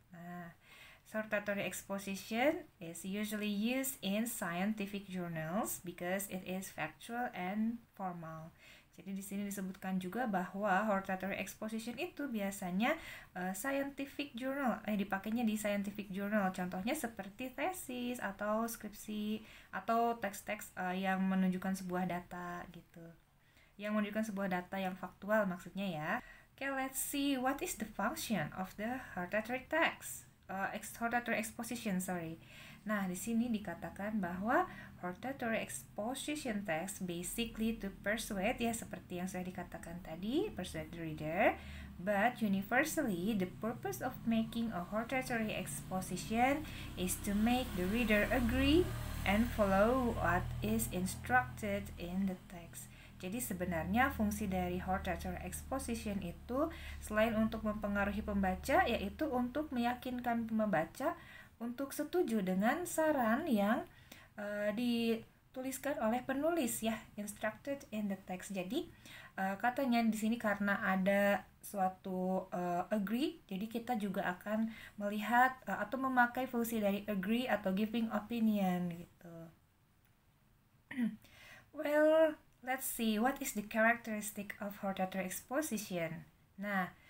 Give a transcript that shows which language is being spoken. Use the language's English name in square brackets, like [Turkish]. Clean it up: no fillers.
[English] Nah, hortatory exposition is usually used in scientific journals because it is factual and formal. [Indonesian] Jadi di sini disebutkan juga bahwa hortatory exposition itu biasanya scientific journal, dipakainya di scientific journal. Contohnya seperti tesis atau skripsi atau teks-teks yang menunjukkan sebuah data gitu. Yang menunjukkan sebuah data yang faktual maksudnya ya. [English] Okay, let's see what is the function of the hortatory text. Hortatory exposition, sorry. [Indonesian] Nah, di sini dikatakan bahwa hortatory exposition text [English] basically to persuade, [Indonesian] ya seperti yang saya dikatakan tadi, [English] persuade the reader. But universally, the purpose of making a hortatory exposition is to make the reader agree and follow what is instructed in the text. [Indonesian] Jadi sebenarnya fungsi dari hortatory exposition itu selain untuk mempengaruhi pembaca, yaitu untuk meyakinkan pembaca untuk setuju dengan saran yang dituliskan oleh penulis ya, [English] instructed in the text. [Indonesian] Jadi katanya di sini karena ada suatu agree, jadi kita juga akan melihat atau memakai fungsi dari agree atau giving opinion gitu. [English] Well, let's see what is the characteristic of hortatory exposition. Nah,